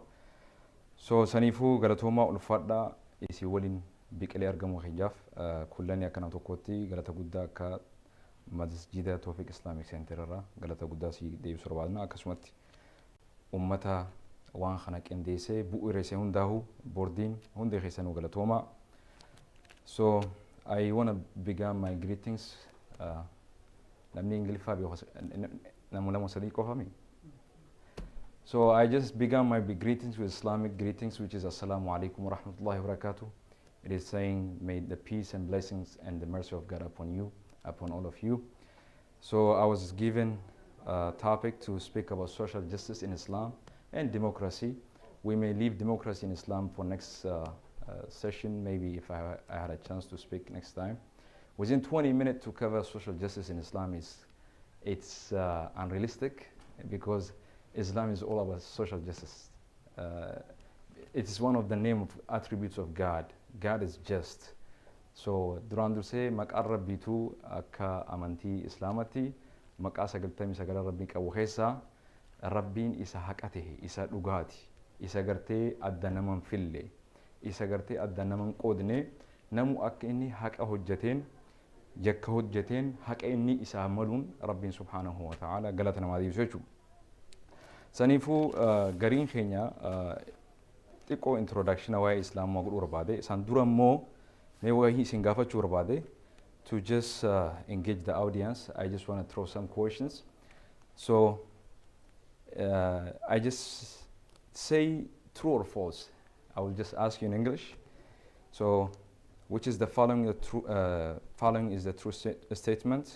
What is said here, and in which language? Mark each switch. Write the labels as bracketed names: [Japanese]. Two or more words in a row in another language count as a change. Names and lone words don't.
[Oromo] So saniifuu galatoomaa ulfaadhaa isii waliin biqilee argamu kiyyaaf kullanni akkana tokkotti galata guddaa akka masjida Tawfiq Islamic Center irraa galata guddaa si deebisuu barbaadna. Akkasumatti ummata waan kana qindeessee bu'uureessee hundaahu boordiin hundi keessanuu galatoomaa. [English] So I want to begin my greetings. [Oromo] Namni Ingiliffaa namu sadii qofami. [English] So I just began my greetings with Islamic greetings, which is [Arabic] السلام عليكم ورحمة الله وبركاته. [English] It is saying, may the peace and blessings and the mercy of God upon you, upon all of you. So I was given a topic to speak about social justice in Islam and democracy. We may leave democracy in Islam for next session, maybe if I had a chance to speak next time. Within 20 minutes to cover social justice in Islam it's unrealistic because Islam is all about social justice. It is one of the attributes of God. God is just. [Oromo] So duraan dursee maqaan rabbiitu akka amantii islaamatti maqaa 99 rabbii qabu keessaa rabbiin isa haqa tahe, isa dhugaati, isa gartee adda naman fille, isa gartee adda naman qoodne, namu akka inni haqa hojjeteen jakka hojjeteen haqa inni isaa maluun rabbiin [Arabic] سبحانه وتعالى [Oromo] galata namaa deebisu jechuudha. Saniifuu gariin keenya xiqqoo introduction waa'ee islaamaa godhuu barbaade. Isaan dura immoo mee waa'ee isin gaafachuu barbaade. [English] To just engage the audience, I just want to throw some questions. So I just say true or false. I will just ask you in English. So which is the following? Following is the true statement.